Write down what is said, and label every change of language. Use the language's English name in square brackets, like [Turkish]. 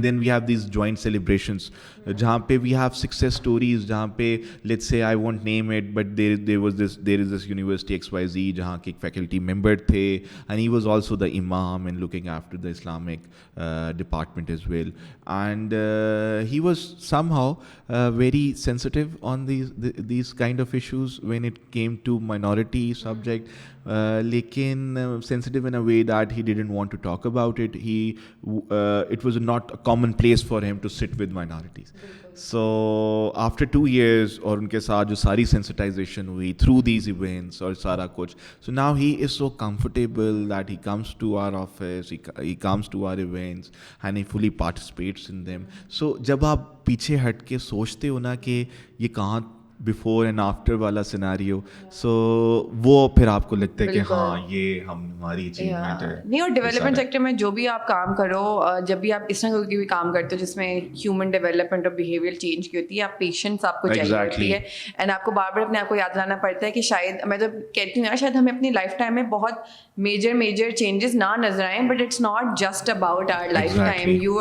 [English] then we have these joint celebrations [Urdu] جہاں پہ [English] we have success stories, جہاں پہ let's say I won't name it but there is this university XYZ [Urdu] جہاں کے ایک faculty member تھے, [English] And he was also the امام and looking after the Islamic department as well, and he was somehow very sensitive on these kind of issues when it came to minority subject, lekin sensitive in a way that he didn't want to talk about it. It was not a common place for him to sit with minorities. So after 2 years [Urdu] اور ان کے ساتھ جو ساری [English] sensitization [Urdu] ہوئی [English] through these events [Urdu] اور سارا کچھ, [English] so now he is so comfortable that he comes to our office, he comes to our events and he fully participates in them. [Urdu] So جب آپ پیچھے ہٹ کے سوچتے ہو نا کہ یہ کہاں [English] before and after والا scenario, [Urdu] سو وہ پھر آپ کو لگتا ہے کہ ہاں یہ ہماری اچیومنٹ ہے. نہیں, اور ڈیولپمنٹ سیکٹر میں جو بھی آپ کام کرو, جب بھی آپ اس طرح کی بھی کام کرتے ہو جس میں ہیومن ڈیولپمنٹ اور بیہیویئر چینج کی ہوتی ہے, آپ پیشنس آپ کو چاہیے ہوتی ہے, اینڈ آپ کو بار بار اپنے آپ کو یاد دلانا پڑتا ہے کہ شاید میں جب کہتی ہوں نا, شاید ہمیں اپنی لائف ٹائم میں بہت میجر چینجز نہ نظر آئیں, [English] But it's not just about our lifetime.